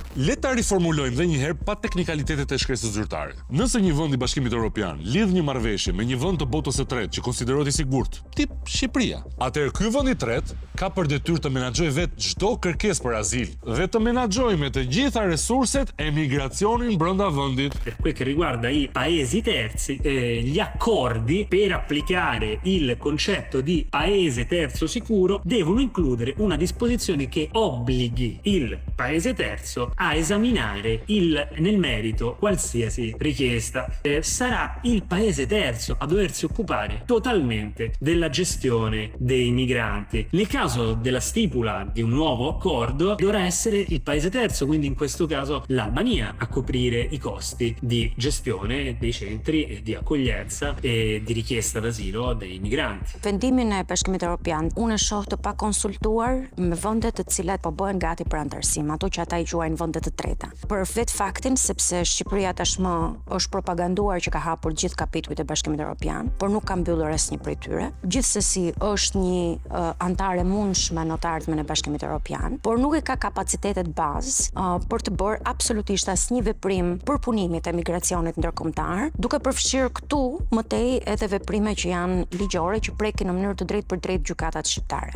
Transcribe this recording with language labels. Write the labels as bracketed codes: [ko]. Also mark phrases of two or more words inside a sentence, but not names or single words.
[sq] Le ta riformulojmë edhe një herë pa teknikalitetet e shkresës zyrtare. Nëse një vend i Bashkimit Evropian lidh një marrëveshje me një vend të botës së tretë që konsiderohet i sigurt, tip Shqipëria, atëherë ky vend i tretë ka për detyrë të menaxhojë vetë çdo kërkesë për azil dhe të menaxhojë me të gjitha resurset e migracionin brenda vendit. [it] Per quel che riguarda i paesi terzi, gli accordi per applicare il concetto di paese terzo sicuro devono includere una disposizione che obblighi il paese terzo a esaminare nel merito qualsiasi richiesta. Sarà il paese terzo a doversi occupare totalmente della gestione dei migranti. Nel caso della stipula di un nuovo accordo dovrà essere il paese terzo, quindi in questo caso l'Albania, a coprire i costi di gestione dei centri di accoglienza e di richiesta d'asilo dei migranti. [sq] Vendimin e Bashkimit Evropian unë e shoh të pa konsultuar me vendet të cilat po bëhen gati për antarësim, ato që ata i quajnë vende të treta. Për vetë faktin sepse Shqipëria tashmë është propaganduar që ka hapur gjithë kapitujt e Bashkimit Evropian, por nuk ka mbyllur asnjë prej tyre. Gjithsesi është një antare mundshme në të ardhmen e Bashkimit Evropian, por nuk e ka kapacitetet bazë për të bërë absolutisht asnjë veprim për punimin e migracionit ndërkombëtar, duke përfshirë këtu më tej edhe veprime që janë ligjore që prekin në mënyrë të drejtë për drejtë gjykatat shqiptare.